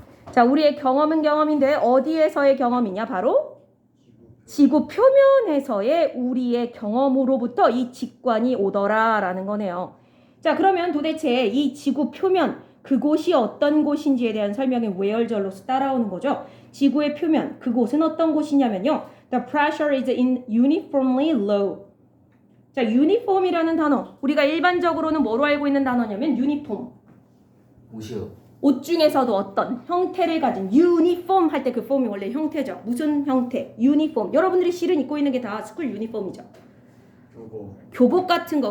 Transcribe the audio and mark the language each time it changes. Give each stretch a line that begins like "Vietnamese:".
Korean: 자, 우리의 경험은 경험인데 어디에서의 경험이냐? 바로 지구 표면에서의 우리의 경험으로부터 이 직관이 오더라라는 거네요. 자, 그러면 도대체 이 지구 표면 그곳이 어떤 곳인지에 대한 설명이 where절로서 따라오는 거죠. 지구의 표면 그곳은 어떤 곳이냐면요.
English: The pressure is uniformly low.
Korean: 자, uniform이라는 단어 우리가 일반적으로는 뭐로 알고 있는 단어냐면 uniform. 옷이요. 옷 중에서도 어떤 형태를 가진 유니폼 할 때 그 폼이 원래 형태죠. 무슨 형태? 유니폼. 여러분들이 실은 입고 있는 게 다 스쿨 유니폼이죠. 교복 같은 거.